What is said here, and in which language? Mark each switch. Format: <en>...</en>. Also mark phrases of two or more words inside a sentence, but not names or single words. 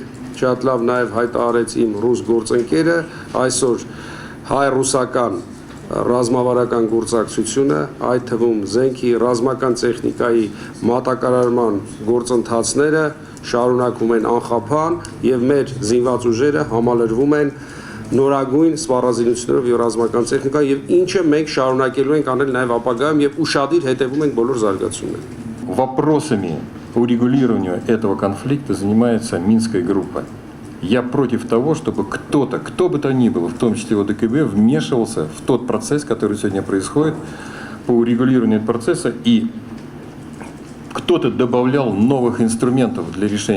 <hy>շատ լավ նաեւ հայտարարեց իմ ռուս գործընկերը, այսօր հայ-ռուսական ռազմավարական գործակցությունը, այդ թվում զենքի, ռազմական տեխնիկայի մատակարարման գործընթացները շարունակվում են անխափան եւ մեր զինված ուժերը համալրվում են նորագույն սպառազինություններով եւ ռազմական տեխնիկա եւ ինչը մենք շարունակելու ենք անել նաեւ ապագայում եւ ушադիր հետևում ենք բոլոր զարգացումներին։</hy> <ru>Вопросами по урегулированию этого конфликта занимается Минская группа. Я против того, чтобы кто-то, кто бы то ни был, в том числе ОДКБ, вмешивался в тот процесс, который сегодня происходит по урегулированию этого процесса, и кто-то добавлял новых инструментов для решения.</ru>